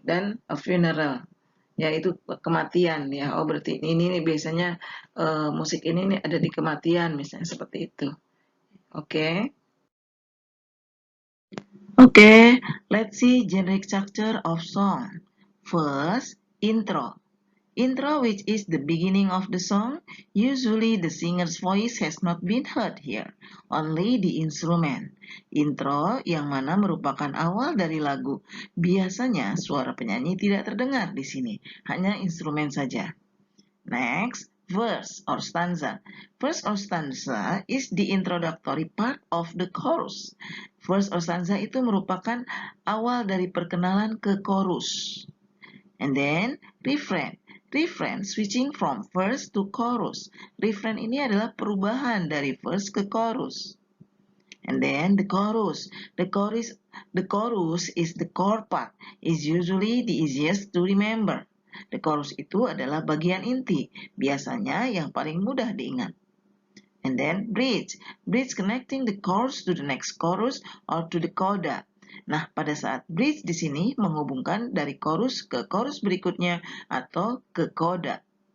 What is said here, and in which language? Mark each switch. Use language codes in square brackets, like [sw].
[id] Dan [en] a funeral, [id] yaitu kematian ya. Oh, berarti ini biasanya musik ini nih ada di kematian misalnya seperti itu. Oke. [en] Okay, let's see generic structure of song. First, intro. Intro, which is the beginning of the song, usually the singer's voice has not been heard here, only the instrument. [id] Intro yang mana merupakan awal dari lagu. Biasanya suara penyanyi tidak terdengar di sini, hanya instrumen saja. Next, [en] verse or stanza. Verse or stanza is the introductory part of the chorus. [id] Verse or stanza itu merupakan awal dari perkenalan ke chorus. [en] And then refrain. Refrain switching from verse to chorus. [id] Refrain ini adalah perubahan dari verse ke chorus. [en] And then the chorus. The chorus is the core part. Is usually the easiest to remember. [id] The chorus itu adalah bagian inti, biasanya yang paling mudah diingat. [en] And then bridge. Bridge connecting the chorus to the next chorus or to the coda. [id] Nah, pada saat bridge di sini menghubungkan dari chorus ke chorus berikutnya atau ke coda.